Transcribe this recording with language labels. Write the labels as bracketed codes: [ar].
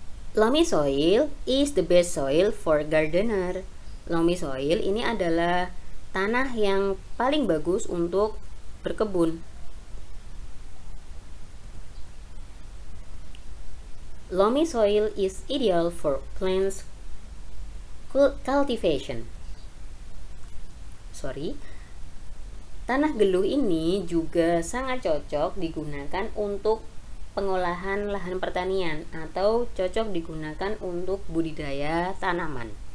[en] Loamy soil is the best soil for gardener. [id] Loamy soil ini adalah tanah yang paling bagus untuk berkebun. [en] Loamy soil is ideal for plants cultivation. [id] Tanah geluh ini juga sangat cocok digunakan untuk pengolahan lahan pertanian atau cocok digunakan untuk budidaya tanaman.